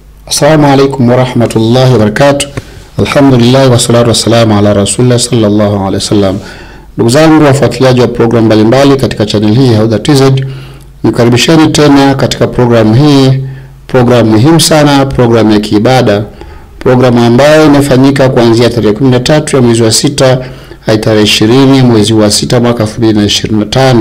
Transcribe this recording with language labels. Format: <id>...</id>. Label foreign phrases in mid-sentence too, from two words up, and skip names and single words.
<ar>السلام عليكم ورحمة الله وبركاته. الحمد لله والصلاة والسلام على رسول الله صلى الله عليه وسلم.</ar> <sw>Ndugu zangu wafuatiliaji wa program mbalimbali katika channel hii Huda TZ, nikaribisheni tena katika program hii, program muhimu sana, program ya kiibada, program ambayo inafanyika kuanzia tarehe 13 ya mwezi wa 6 hadi tarehe 20 mwezi wa 6 mwaka 2025.</sw>